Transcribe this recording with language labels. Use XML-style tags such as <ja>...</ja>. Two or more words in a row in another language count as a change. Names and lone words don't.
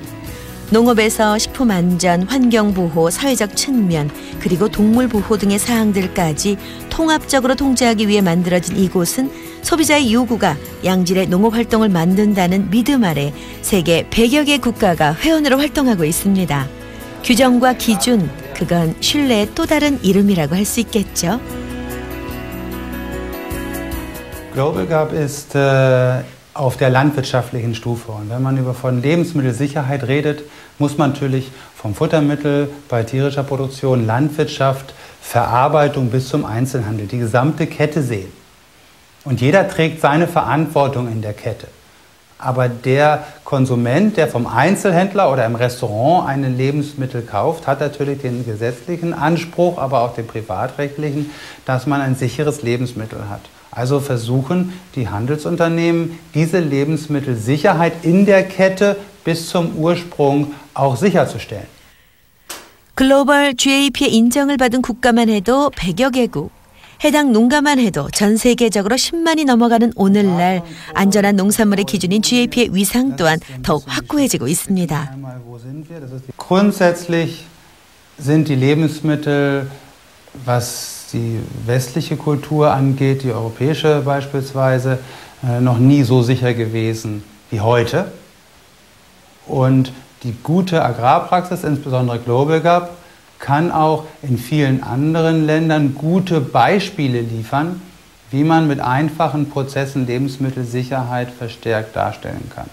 <ko>농업에서 식품 안전, 환경 보호, 사회적 측면, 그리고 동물 보호 등의 사항들까지 통합적으로 통제하기 위해 만들어진 이곳은 소비자의 요구가 양질의 농업 활동을 만든다는 믿음 아래 세계 100여 개 국가가 회원으로 활동하고 있습니다. 규정과 기준, 그건 신뢰의 또 다른 이름이라고 할 수 있겠죠.</ko> <de>Global Gap ist auf der landwirtschaftlichen Stufe. Und wenn man von Lebensmittelsicherheit redet, muss man natürlich vom Futtermittel bei tierischer Produktion, Landwirtschaft, Verarbeitung bis zum Einzelhandel, die gesamte Kette sehen. Und jeder trägt seine Verantwortung in der Kette. Aber der Konsument, der vom Einzelhändler oder im Restaurant einen Lebensmittel kauft, hat natürlich den gesetzlichen Anspruch, aber auch den privatrechtlichen, dass man ein sicheres Lebensmittel hat. Also versuchen die Handelsunternehmen, diese Lebensmittelsicherheit in der Kette bis zum Ursprung auch sicherzustellen.</de> <ko>글로벌 GAP의 인정을 받은 국가만 해도 100여 개국. 해당 농가만 해도 전 세계적으로 10만이 넘어가는 오늘날 안전한 농산물의 기준인 GAP의 위상 또한 더욱 확고해지고 있습니다.</ko> <de>Grundsätzlich sind die Lebensmittel, was die westliche Kultur angeht, die europäische beispielsweise, noch nie so sicher gewesen wie heute. Und die gute Agrarpraxis, insbesondere Global Gap, kann auch in vielen anderen Ländern gute Beispiele liefern, wie man mit einfachen Prozessen Lebensmittelsicherheit verstärkt darstellen kann.</de>